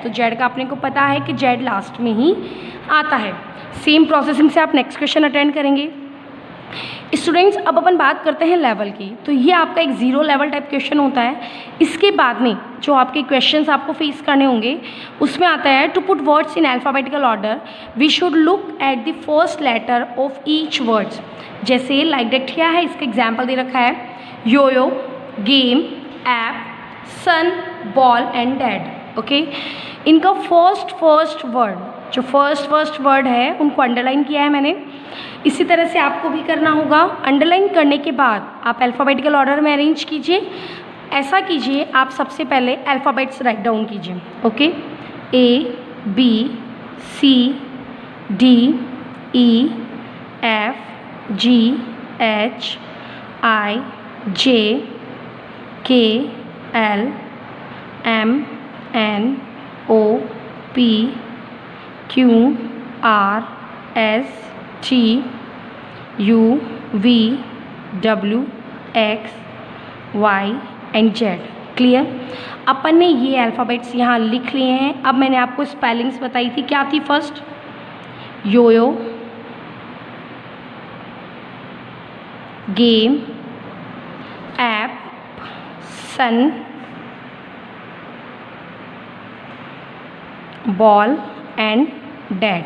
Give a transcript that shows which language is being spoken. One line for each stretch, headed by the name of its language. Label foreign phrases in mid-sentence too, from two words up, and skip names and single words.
Hindi: तो जेड का अपने को पता है कि जेड लास्ट में ही आता है।
English: same processing
Hindi: से आप
English: next question
Hindi: अटेंड करेंगे। स्टूडेंट्स, अब अपन बात करते हैं लेवल की। तो ये आपका एक 0
English: level type question
Hindi: होता है। इसके बाद में जो आपके क्वेश्चंस आपको फेस करने होंगे, उसमें आता है
English: to put words in alphabetical order we should look at the first letter of each words.
Hindi: जैसे
English: like that
Hindi: क्या है, इसका एग्जाम्पल दे रखा है,
English: yoyo, game, app, sun, ball and dad.
Hindi: ओके, इनका
English: first word,
Hindi: जो
English: first word
Hindi: है उनको अंडरलाइन किया है मैंने। इसी तरह से आपको भी करना होगा। अंडरलाइन करने के बाद आप
English: alphabetical order
Hindi: में अरेंज कीजिए। ऐसा कीजिए, आप सबसे पहले
English: alphabets write down
Hindi: कीजिए। ओके,
English: A B C D E F G H I J K L M N O P Q R S T U V W X Y and Z. क्लियर।
Hindi: अपन ने ये अल्फ़ाबेट्स यहाँ लिख लिए हैं। अब मैंने आपको स्पेलिंग्स बताई थी, क्या थी
English: first, yoyo, game, app, sun, ball and dad.